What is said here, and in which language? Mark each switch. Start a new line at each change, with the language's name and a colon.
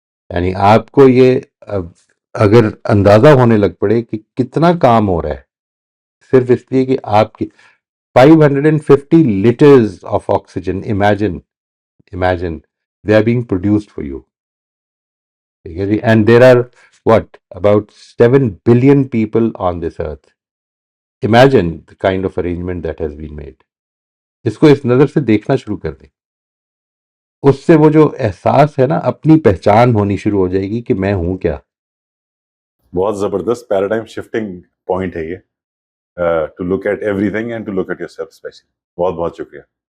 Urdu: یعنی آپ کو یہ اگر اندازہ ہونے لگ پڑے کہ کتنا کام ہو رہا ہے صرف اس لیے کہ آپ کی 550
English: liters of oxygen, imagine they are being produced for you.
Urdu: ٹھیک ہے جی.
English: And there are what about 7 billion people on this earth. Imagine the kind of arrangement that has been made.
Urdu: اس کو اس نظر سے دیکھنا شروع کر دیں. اس سے وہ جو احساس ہے نا، اپنی پہچان ہونی شروع ہو جائے گی کہ میں ہوں کیا. بہت زبردست پیراڈائم شفٹنگ پوائنٹ ہے یہ،
English: To look at everything and to look at yourself especially.
Urdu: بہت بہت شکریہ.